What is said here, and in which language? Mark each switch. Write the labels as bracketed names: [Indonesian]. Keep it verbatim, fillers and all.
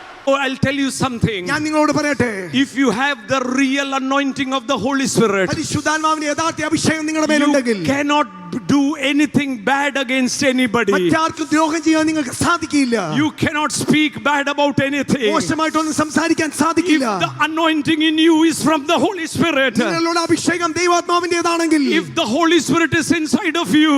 [English] Oh, I'll tell you something. [Malayalam] ഞാൻ നിങ്ങളോട് പറയട്ടെ, [English] If you have the real anointing of the Holy Spirit, [Malayalam] പരിശുദ്ധാത്മാവിന്റെ യഥാർത്ഥ അഭിഷേകം നിങ്ങളുടെ മേലുണ്ടെങ്കിൽ [English] you cannot do anything bad against anybody. [Malayalam] മറ്റാർക്കും ദ്രോഹം ചെയ്യാൻ നിങ്ങൾക്ക് സാധിക്കില്ല. [English] You cannot speak bad about anything. [Malayalam] മോശമായിട്ടൊന്നും സംസാരിക്കാൻ [English] If [Malayalam] സാധിക്കില്ല. [English] the anointing in you is from the Holy Spirit, [Malayalam] നിങ്ങളുടെ അഭിഷേകം ദൈവാത്മാവിന്റേതാണെങ്കിൽ, [English] if the Holy Spirit is inside of you,